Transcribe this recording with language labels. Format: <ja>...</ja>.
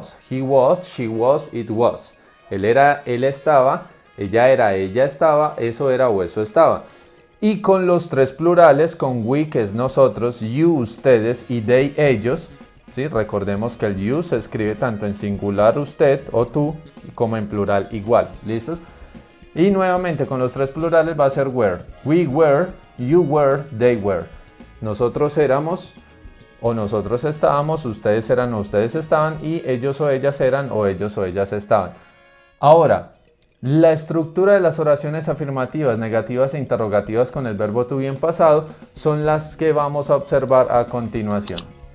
<en>He was, she was, it was.</en> <es>Él era, él estaba, ella era, ella estaba, eso era o eso estaba. Y con los tres plurales, con we, que es nosotros, you, ustedes, y they, ellos, ¿sí? Recordemos que el you se escribe tanto en singular usted o tú, como en plural igual. ¿Listos? Y nuevamente con los tres plurales va a ser were.</es> <en>We were, you were, they were.</en> <es>Nosotros éramos o nosotros estábamos, ustedes eran o ustedes estaban, y ellos o ellas eran o ellos o ellas estaban. Ahora, la estructura de las oraciones afirmativas, negativas e interrogativas con el verbo to be en pasado son las que vamos a observar a continuación.</es>